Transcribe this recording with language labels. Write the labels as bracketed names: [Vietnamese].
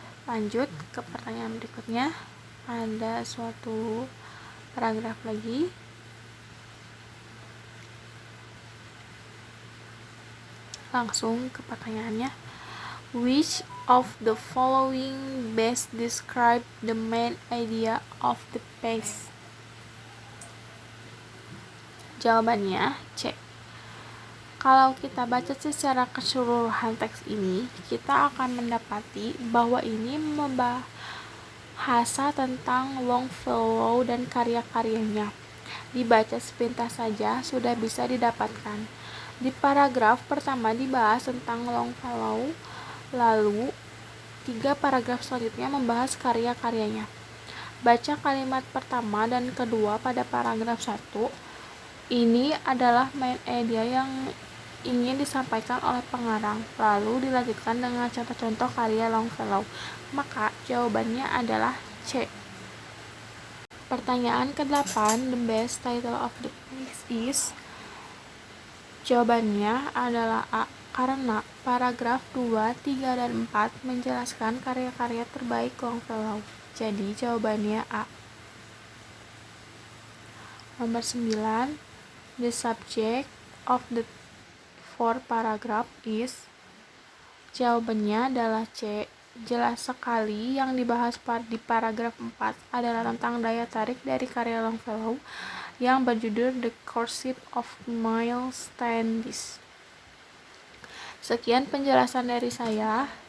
[Indonesian] Lanjut ke pertanyaan berikutnya. Ada suatu paragraf lagi. Langsung ke pertanyaannya. [English] Which of the following best describe the main idea of the piece? [Indonesian] Jawabannya C. Kalau kita baca secara keseluruhan teks ini, kita akan mendapati bahwa ini membahasa tentang Longfellow dan karya-karyanya. Dibaca sepintas saja sudah bisa didapatkan. Di paragraf pertama dibahas tentang Longfellow, lalu 3 paragraf selanjutnya membahas karya-karyanya. Baca kalimat pertama dan kedua pada paragraf 1. Ini adalah main idea yang ingin disampaikan oleh pengarang, lalu dilanjutkan dengan contoh-contoh karya Longfellow. Maka jawabannya adalah C. Pertanyaan ke-8, the best title of the piece is? Jawabannya adalah A, karena paragraf 2, 3, dan 4 menjelaskan karya-karya terbaik Longfellow. Jadi jawabannya A. Nomor 9, the subject of the 4 paragraph is? Jawabannya adalah C. Jelas sekali yang dibahas di paragraf 4 adalah tentang daya tarik dari karya Longfellow yang berjudul The Courtship of Miles Standish. Sekian penjelasan dari saya.